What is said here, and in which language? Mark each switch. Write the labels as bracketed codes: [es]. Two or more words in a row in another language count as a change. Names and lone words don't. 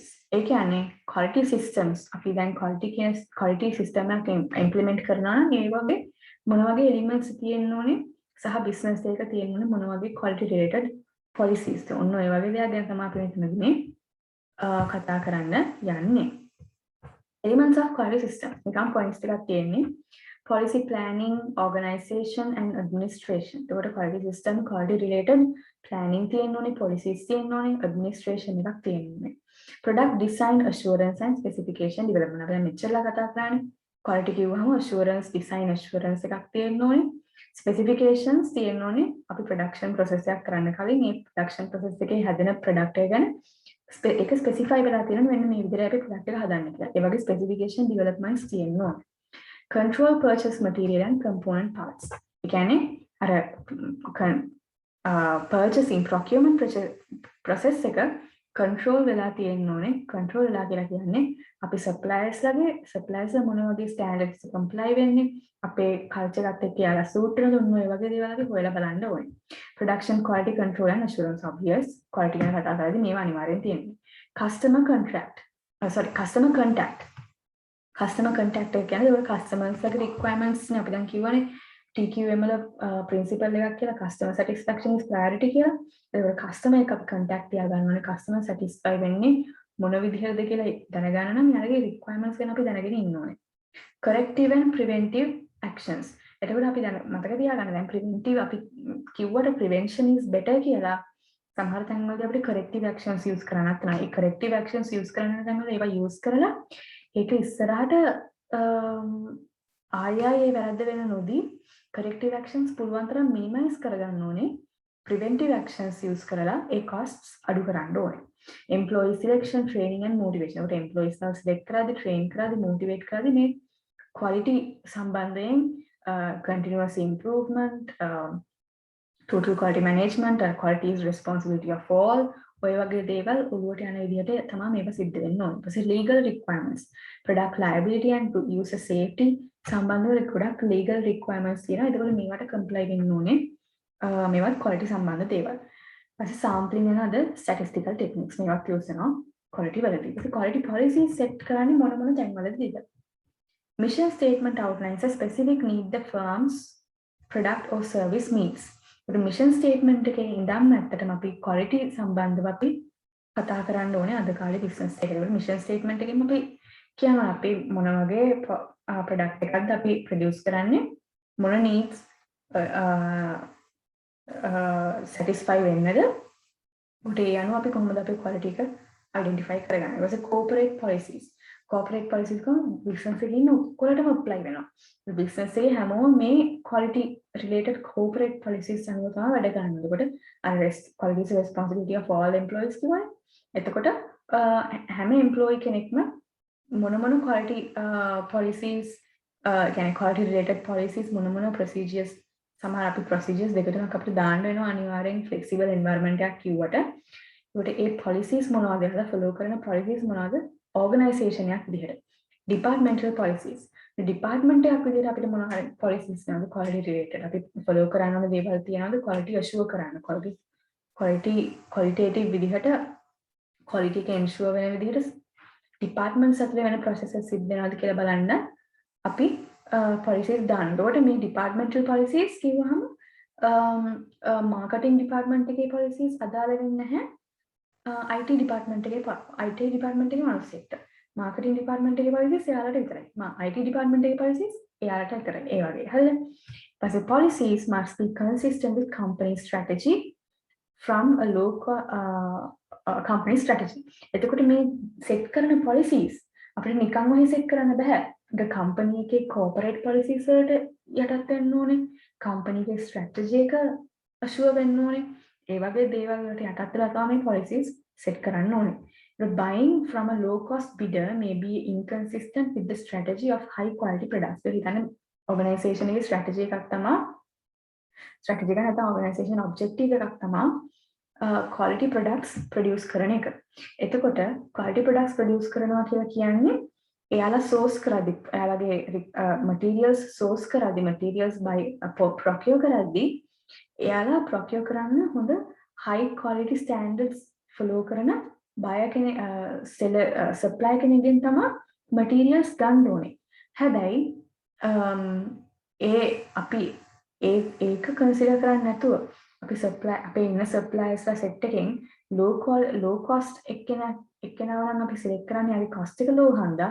[si] ඒ කියන්නේ [en] quality systems [si] අපි දැන් [en] quality system [si] එකක් implement කරනවා නම් ඒ වගේ මොන වගේ elements තියෙන්න ඕනේ සහ business එක තියෙන්න ඕනේ මොන වගේ [en] quality related policies. [si] ඔන්න ඔය වගේ දේවල් දැන් තමයි අපි මෙතනදී මේ කතා කරන්න යන්නේ. [en] Elements of quality system [si] නිකම් points ටිකක් තියෙන්නේ. [en] Policy planning, organization and administration. [si] ඒකට [en] quality system, quality related planning [si] තියෙන්න ඕනේ, policies තියෙන්න ඕනේ, administration එකක් තියෙන්න ඕනේ. [en] Product design, assurance and specification development. [si] අපි මෙච්චරලා කතා කරන්නේ quality කිව්වහම [en] assurance, design assurance [si] එකක් තියෙන්න ඕනේ. Specifications තියෙන්න ඕනේ. අපි [en] production process [si] එකක් කරන්න කලින් මේ [en] production process [si] එකේ හැදෙන product එක ගැන ඒක specify වෙලා තියෙනවා මෙන්න මේ විදිහට අපි product එක හදන්න කියලා. ඒ වගේ [en] specification developments [si] තියෙන්න ඕනේ. [en] Control purchase material and component parts. [si] ඒ කියන්නේ අර [en] purchasing procurement process [si] එක control වෙලා තියෙන්න ඕනේ. control වෙලා කියලා කියන්නේ අපි suppliers මොන වගේ [en] standards comply [si] වෙන්නේ අපේ culture එකත් එක්ක යාලා suit වෙනද ඔන්න ඔය වගේ දේවල් අපි හොයලා බලන්න ඕනේ. [en] Production quality control and assurance obvious quality [si] ගැන කතා කරද්දී මේවා අනිවාර්යෙන් තියෙනවා. [en] Customer contact customer contact [si] එක කියන්නේ ඒක customers ලගේ requirements නේ අපි දැන් කියවනේ TQM වල principle එකක් කියලා [en] customer satisfaction is priority [si] කියලා. ඒක customer එක අපි contact තියාගන්න ඕනේ [en] customer satisfy [si] වෙන්නේ මොන විදිහටද කියලා දැනගන්න නම් යාගේ requirements ගැන අපි දැනගෙන ඉන්න ඕනේ. [en] Corrective and preventive actions. [si] එතකොට අපි දැන් මතක තියාගන්න දැන් preventive අපි කිව්වට [en] prevention is better [si] කියලා සමහර තැන්වලදී අපිට [en] corrective actions use [si] කරන්නත් නැහැ. ඒ [en] corrective actions use [si] කරන තැන්වල ඒවා use කරලා ඒක ඉස්සරහට ආයේ වැරද්ද වෙන නොදී [en] corrective actions [si] පුළුවන් තරම් minimize කරගන්න ඕනේ. [en] preventive actions use [si] කරලා ඒ costs අඩු කරන්න ඕනේ. [en] employee selection, training and motivation. උට employees ලා select කරාදී, train කරාදී, motivate කරාදී මේ quality සම්බන්ධයෙන් continuous improvement, total quality management and quality is responsibility of all. [si] ඔය වගේ දේවල් ඔළුවට යන විදිහට තමයි මේක සිද්ධ වෙන්න ඕනේ. [en] ඊපස්සේ legal requirements, product liability and user safety සම්බන්ධව ගොඩක් legal requirements තියෙනවා. [si] ඒකවල මේවට comply වෙන්න ඕනේ. මේවත් quality සම්බන්ධ දේවල්. [en] ඊපස්සේ sampling and other statistical techniques මේවත් use වෙනවා quality වලදී. [si] ඊපස්සේ [en] quality policies set [si] කරන්නේ මොන තැන්වලදීද? [en] Mission statement outlines a specific need the firm's product or service meets. mission statement [si] එකේ ඉඳන් ඇත්තටම අපි quality සම්බන්ධව අපි කතා කරන්න ඕනේ අද කාලේ බිස්නස් එකේදී. [en] mission statement [si] එකෙන් අපි කියනවා අපි මොන වගේ ප්‍රොඩක්ට් එකක්ද අපි ප්‍රොඩියුස් කරන්නේ, මොන [en] needs satisfy [si] වෙන්නද, උට ඒ අනුව අපි කොහොමද අපි quality එක identify කරගන්නේ. ඊට පස්සේ [en] corporate policies. corporate policies [si] කොහොම business එකේ ඉන්න ඔක්කොලටම apply වෙනවා. business එකේ හැමෝම මේ [en] quality related corporate policies [si] අනුව තමයි වැඩ කරන්නේ. [en] එතකොට quality is responsibility of all employees කියවනේ. [si] එතකොට හැම employee කෙනෙක්ම මොන [en] quality policies [si] කියන්නේ [en] quality related policies [si] මොන procedures සමහර අපි procedures දෙක තුනක් අපිට දාන්න වෙනවා අනිවාර්යෙන් [en] flexible environment [si] එකක් කිව්වට. ඒකට ඒ policies මොනවද කියලා follow කරන policies මොනවද? organization එකක් විදිහට. [en] departmental policies. [si] department එකක් විදිහට අපිට මොන හරි policies නේද quality related අපි follow කරන්න ඕන දේවල් තියනවාද [en] quality assure [si] කරන්න. qualitative විදිහට quality එක ensure වෙන විදිහට departments අතර වෙන processes සිද්ධ වෙනවද කියලා බලන්න අපි policies දාන්න. ඒකට මේ [en] departmental policies [si] කිව්වහම [en] marketing department [si] එකේ policies අදාළ වෙන්නේ නැහැ. [en] IT department [si] එකේ මිනිස්සෙක්ට. [en] marketing department [si] එකේ policies එයාලට විතරයි. [en] IT department [si] එකේ policies එයාලට විතරයි. ඒ වගේ. හරිද? [en] ඊපස්සේ policies must be consistent with company strategy from a local company strategy. [si] එතකොට මේ set කරන policies අපිට නිකන් වහි set කරන්න බෑ. ඒක company එකේ [en] corporate policies [si] වලට යටත් වෙන්න ඕනේ. company එකේ strategy එක assure වෙන්න ඕනේ. ඒ වගේ දේවල් වලට යටත් වෙලා තමයි policies set කරන්න ඕනේ. [en] Buying from a low cost bidder may be inconsistent with the strategy of high quality products. [si] ඒ කියන්නේ organization එකේ strategy එකක් තමයි strategy එක නැත්නම් [en] organization objective [si] එකක් තමයි [en] quality products produce [si] කරන එක. එතකොට [en] quality products produce [si] කරනවා කියලා කියන්නේ එයාලා source කරද්දි එයාලගේ [en] materials source [si] කරද්දි [en] materials by procure [si] කරද්දි එයාලා procure කරන්න හොඳ [en] high quality standards follow [si] කරන buyer කෙනෙක් [en] seller supplier [si] කෙනෙක්ගෙන් තමයි materials ගන්න ඕනේ. හැබැයි අපි ඒක consider කරන්නේ නැතුව අපි අපේ ඉන්න suppliers ලා set එකෙන් [en] low cost [si] එක්කෙනාව නම් අපි select කරන්නේ යාගේ cost එක low හන්දා.